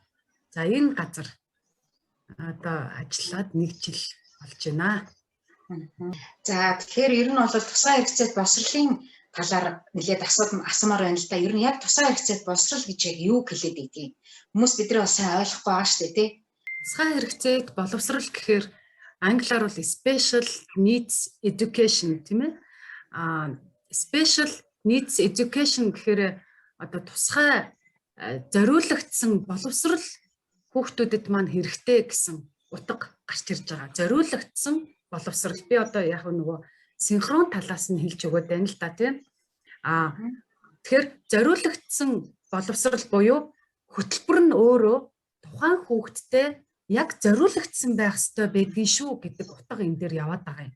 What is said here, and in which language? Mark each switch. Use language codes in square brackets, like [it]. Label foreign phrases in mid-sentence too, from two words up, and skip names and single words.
[mn] За энэ газар одоо ажиллаад 1 жил болж байна. За тэгэхээр ер нь бол тусгай хэрэгцээт боловсролын талаар нэлээд асуумаар байна л да. Ер нь яг тусгай хэрэгцээт боловсрол гэж яг юу хэлээд байдгийг хүмүүс бидний бас сайн ойлгохгүй байгаа шүү дээ тий. Тусгай хэрэгцээт боловсрол гэхээр англиар бол [en] special needs education [mn] тийм ээ. [en] Special needs education [mn] гэхээр одоо тусгай зориулагдсан боловсрол хүүхдүүдэд маань хэрэгтэй гэсэн утга гарч ирж байгаа. Зориулагдсан боловсрол би одоо яг нөгөө синхрон талаас нь хэлж өгöd байна л да тийм. Тэгэхээр зориулагдсан боловсрол буюу хөтөлбөр нь өөрөө тухайн хүүхэдтэй яг зориулагдсан байх ёстой байдгийн шүү гэдэг утга энэ дээр яваад байгаа юм.